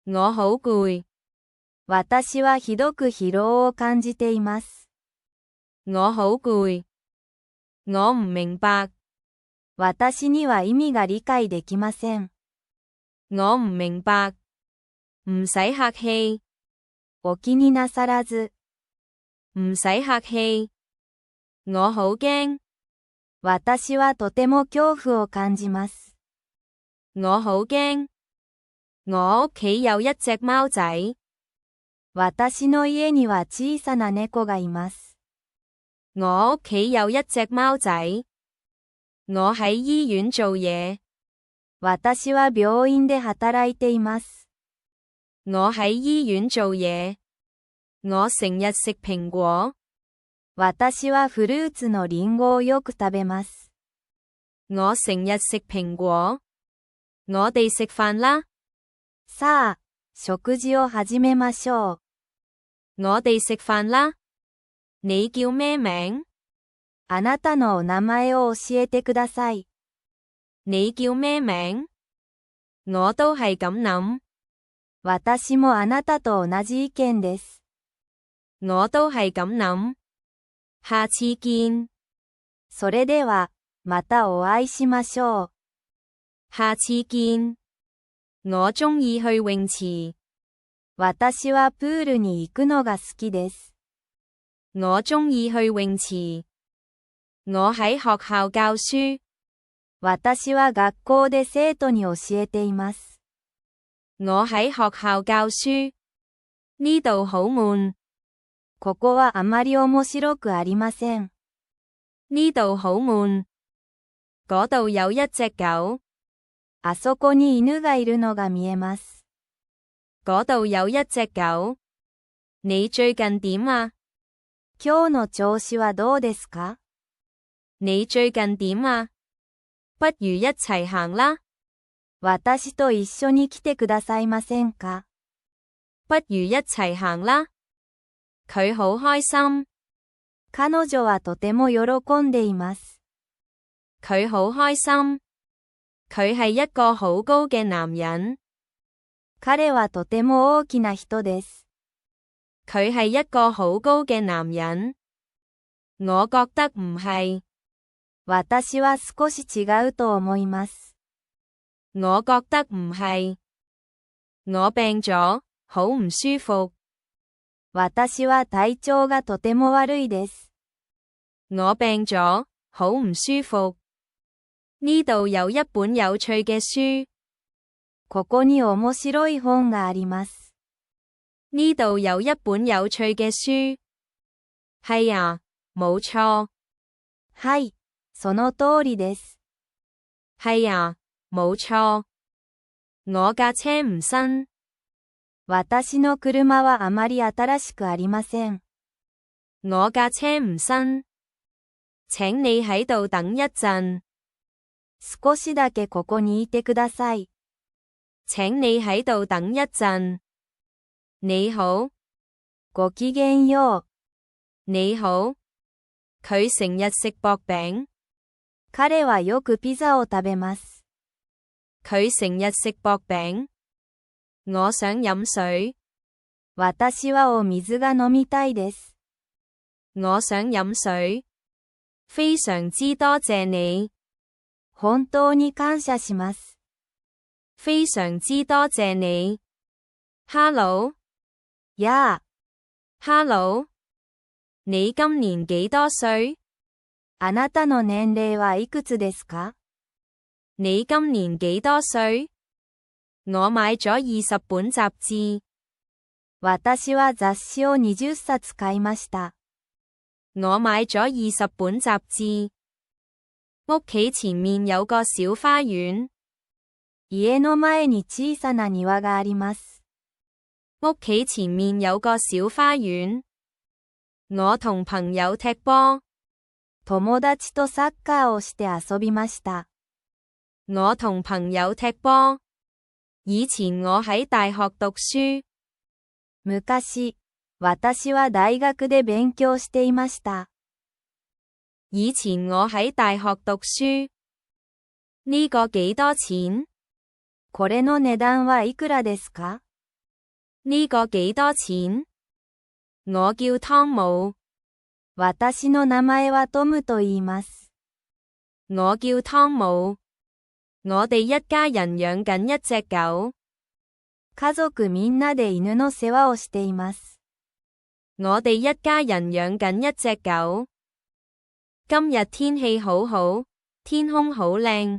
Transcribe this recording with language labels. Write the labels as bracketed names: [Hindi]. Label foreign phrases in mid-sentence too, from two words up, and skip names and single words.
[Cantonese] 我好攰。 [Japanese] 私はひどく疲労を感じています。 [Cantonese] 我好攰。我唔明白。 [Japanese] 私には意味が理解できません。 [Cantonese] 我唔明白。唔使客氣。 [Japanese] お気になさらず。 [Cantonese] 唔使客氣。我好驚。 [Japanese] 私はとても恐怖を感じます。 [Cantonese] 我好驚。我屋企有一隻貓仔。 [Japanese] 私の家には小さな猫がいます。 [Cantonese] 我屋企有一隻貓仔。我喺醫院做嘢。 [Japanese] 私は病院で働いています。 [Cantonese] 我喺醫院做嘢。我成日食蘋果。 [Japanese] 私はフルーツのリンゴをよく食べます。 [Cantonese] 我成日食蘋果。我哋食飯啦。 [Japanese] さあ、食事を始めましょう。 [Cantonese] 我哋食飯啦。你叫咩名？ [Japanese] あなたのお名前を教えてください。 [Cantonese] 你叫咩名？我都係咁諗。 [Japanese] 私もあなたと同じ意見です。 [Cantonese] 我都係咁諗。下次見。 [Japanese] それでは、またお会いしましょう。 [Cantonese] 下次見。我鍾意去泳池。 [Japanese] 私はプールに行くのが好きです。 [Cantonese] 我鍾意去泳池。我喺學校教書。 [Japanese] 私は學校で生徒に教えています。 [Cantonese] 我喺學校教書。呢度好悶。 [Japanese] ここはあまり面白くありません。 [Cantonese] 呢度好悶。嗰度有一隻狗。 [Japanese] あそこに犬がいるのが見えます。 [Cantonese] 嗰度有一隻狗。你最近點啊？ [Japanese] 今日の調子はどうですか？ [Cantonese] 你最近點啊？不如一齊行啦。 [Japanese] 私と一緒に来てくださいませんか？ [Cantonese] 不如一齊行啦。佢好開心。 [Japanese] 彼女はとても喜んでいます。 [Cantonese] 佢好開心。佢係一個好高嘅男人。 [Japanese] 彼はとても大きな人です。 [Cantonese] 佢係一個好高嘅男人。我覺得唔係。 [Japanese] 私は少し違うと思います。 [Cantonese] 我覺得唔係。我病咗，好唔舒服。 [Japanese] 私は體調がとても悪いです。 [Cantonese] 我病咗，好唔舒服。呢度有一本有趣嘅書。 [Japanese] ここに面白い本があります。 [Cantonese] 呢度有一本有趣嘅書。係啊，冇錯。 [Japanese] はい、その通りです。 [Cantonese] 係啊，冇錯。我架車唔新。 [Japanese] 私の車はあまり新しくありません。 [Cantonese] 我架車唔新。請你喺度等一陣。 [Japanese] 少しだけここにいてください。 [Cantonese] 請你喺度等一陣。你好。 [Japanese] ごきげんよう。 [Cantonese] 你好。佢成日食薄餅。 [Japanese] 彼はよくピザを食べます。 [Cantonese] 佢成日食薄餅。我想飲水。 [Japanese] 私はお水が飲みたいです。 [Cantonese] 我想飲水。非常之多謝你。 [Japanese] 本当に感謝します。 [Cantonese] 非常之多謝你。Hello。 [Japanese] やあ。 [Cantonese] Hello。你今年幾多歲？ [Japanese] あなたの年齢はいくつですか？ [Cantonese] 你今年幾多歲？我買咗20本雜誌。 [Japanese] 私は雑誌を20冊買いました。 [Cantonese] 我買咗20本雜誌。屋企前面有個小花園。 [Japanese] 家の前に小さな庭があります。 [Cantonese] 屋企前面有個小花園。我同朋友踢波。 [Japanese] 友達とサッカーをして遊びました。 [Cantonese] 我同朋友踢波。以前我喺大學讀書。 [Japanese] 昔、私は大學で勉強していました。 [Cantonese] 以前我喺大學讀書。呢個幾多錢？ [Japanese] これの値段はいくらですか？ [Cantonese] 呢個幾多錢？我叫湯姆。 [Japanese] 私の名前はトムと言います。 [Cantonese] 我叫湯姆。我哋一家人養緊一隻狗。 [Japanese] 家族みんなで犬の世話をしています。 [Cantonese] 我哋一家人養緊一隻狗。今日天氣好好，天空好靚。